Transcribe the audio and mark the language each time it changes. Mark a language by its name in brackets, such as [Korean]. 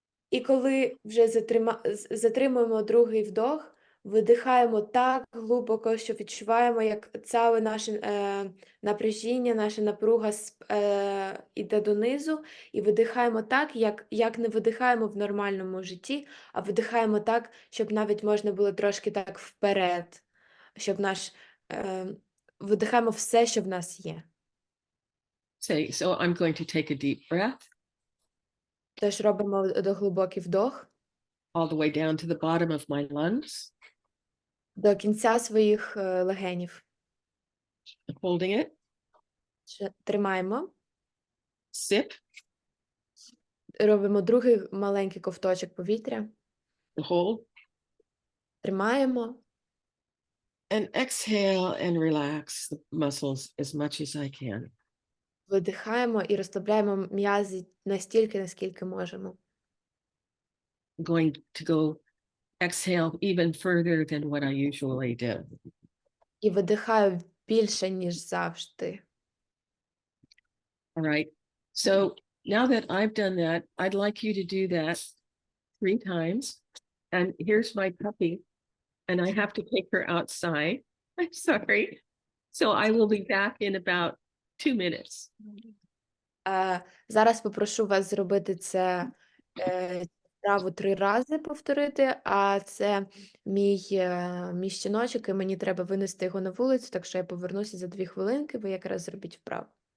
[Ukrainian] І коли вже затримуємо другий вдох, видихаємо так глибоко, що відчуваємо, як ціле наше напряжіння, наша напруга йде донизу, і видихаємо так, як не видихаємо в нормальному житті, а видихаємо так, щоб навіть можна було трошки так вперед, щоб видихаємо все, що в нас є. [English] So I'm going to take a deep breath. [Ukrainian] Тож робимо глибокий вдох [English] all the way down to the bottom of my lungs, [Ukrainian] до кінця своїх легенів. [English] holding it, [Ukrainian] Тримаємо. [English] sip, [Ukrainian] Робимо другий маленький ковточок повітря. [English] hold, [Ukrainian] Тримаємо. [English] and exhale and relax the muscles as much as I can. [Ukrainian] Видихаємо і розслабляємо м'язи настільки, наскільки можемо. [English] I'm going to go exhale even further than what I usually do. [Ukrainian] І видихаю більше, ніж завжди. [English] All right. So now that I've done that, I'd like you to do that 3 times. And here's my puppy, and I have to take her outside. I'm sorry. So I will be back in about 2 minutes. [Ukrainian] Зараз попрошу вас зробити це справу 3 рази повторити, а це мій щіночок, і мені треба винести його на вулицю, так що я повернуся за 2 хвилинки, ви якраз зробіть вправу.